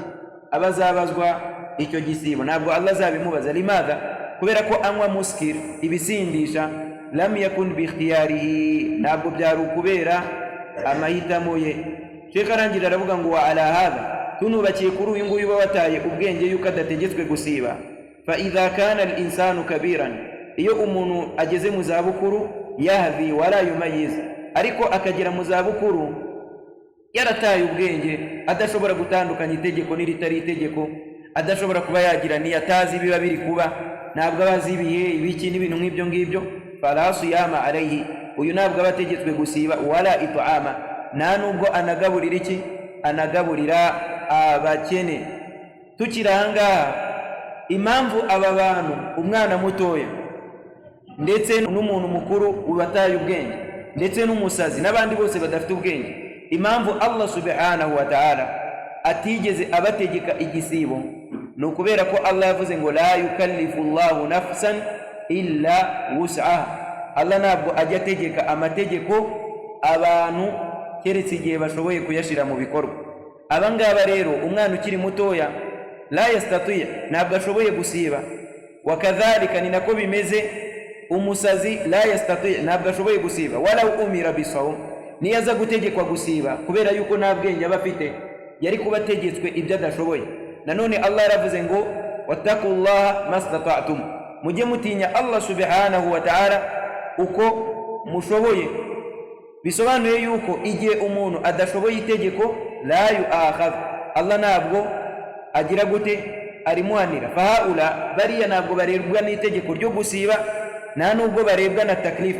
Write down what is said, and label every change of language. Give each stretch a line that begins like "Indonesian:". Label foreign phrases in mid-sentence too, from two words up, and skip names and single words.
Kinyarwanda: Abazabazwa icyo gisibo, ntabwo Allah azabimubaza. Limadha? kubera ko anywa muskir, ibisindisha,
Arabic: لم يكن باختياره,
Kinyarwanda: ntabwo byari ukubera amahitamo ye. Sheikh arangira aravuga ngo
Arabic: وعلى هذا,
Kinyarwanda: tunubakiye kuri uyu nguyu wataye ubwenge yuko adategetswe gusiba.
Arabic: فإذا كان الإنسان كبيرا,
Kinyarwanda: iyo umuntu ageze mu zabukuru,
Arabic: يهذي ولا يميز,
Kinyarwanda: ariko akagera mu zabukuru yarataye ubwenge, adashobora gutandukanya itegeko n'iritari itegeko, adashobora kuba yagira ni atazi biba biri kuba, ntabwo abazi ibihe ibiki n'ibintu nk'ibyo ngibyo,
Arabic: فلا صيام عليه,
Kinyarwanda: uyu ntabwo abategetswe gusiba,
Arabic: ولا إطعام,
Kinyarwanda: nta nubwo anagaburira iki? Anagaburira abakene. Tukiri ahangaha, impamvu aba bantu, umwana mutoya ndetse n'umuntu mukuru ubataye ubwenge ndetse n'umusazi n'abandi bose badafite ubwenge, impamvu Allah
Arabic: سبحانه وتعالى
Kinyarwanda: atigeze abategeka igisibo, ni ukubera ko Allah yavuze ngo
Arabic: لا يكلف الله نفسا إلا وسعها.
Kinyarwanda: Allah ntabwo ajya ategeka amategeko abantu keretse igihe bashoboye kuyashira mu bikorwa. Abangaba rero, umwana ukiri mutoya
Arabic: لا يستطيع,
Kinyarwanda: ntabwo ashoboye gusiba. Wakadhalika, ni nako bimeze umusazi,
Arabic: لا يستطيع,
Kinyarwanda: ntabwo ashoboye gusiba.
Arabic: ولا أمر بالصوم,
Kinyarwanda: niyaza gutegekwa gusiba kubera yuko nta bwenge aba afite, yari kuba ategetswe ibyo adashoboye. Nanone Allah yaravuze ngo
Arabic: واتقوا الله ما استطعتم,
Kinyarwanda: mujye mutinya Allah
Arabic: سبحانه وتعالى
Kinyarwanda: uko mushoboye. Bisobanuye yuko igihe umuntu adashoboye itegeko,
Arabic: لا يؤاخذ,
Kinyarwanda: Allah ntabwo agira gute? Arimuhanira. Fahaula, bariya ntabwo barebwa n'itegeko ryo gusiba, nta nubwo barebwa na taklif.